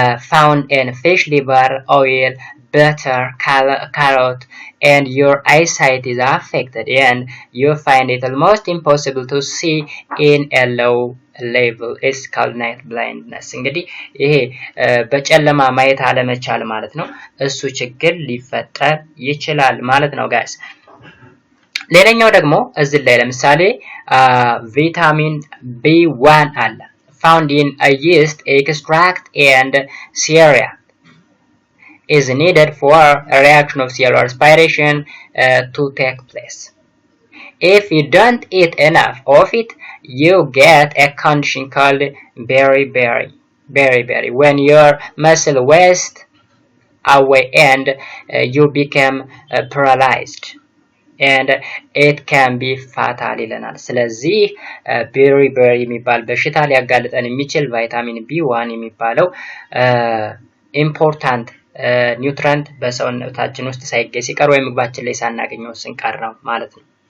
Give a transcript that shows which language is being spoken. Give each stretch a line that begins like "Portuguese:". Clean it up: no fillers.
English: found in fish liver, oil, butter, carrot, and your eyesight is affected and you find it almost impossible to see in a low level is called night blindness.
Amharic: እንግዲህ ይሄ በጨለማ ማየት አለመቻል ማለት ነው። እሱ ችግር ሊፈጠር ይችላል ማለት ነው ጋይስ። ሌላኛው ደግሞ እዚህ ላይ ለምሳሌ ቪታሚን B1 አለ
English: found in a yeast extract and cereal is needed for a reaction of cellular respiration to take place. If you don't eat enough of it, you get a condition called beriberi, when your muscle wastes away and you become paralyzed, and it can be fatal
Amharic: ይለናል። ስለዚህ beriberi የሚባል በሽታ ሊያጋልጠን የሚችል ቫይታሚን B1 የሚባለው ኢምፖርታንት ኒውትሪየንት በሰውነታችን ውስጥ ሳይገኝ ሲቀር ወይም ምግባችን ላይ ሳናገኘው ስንቀር ነው ማለት ነው።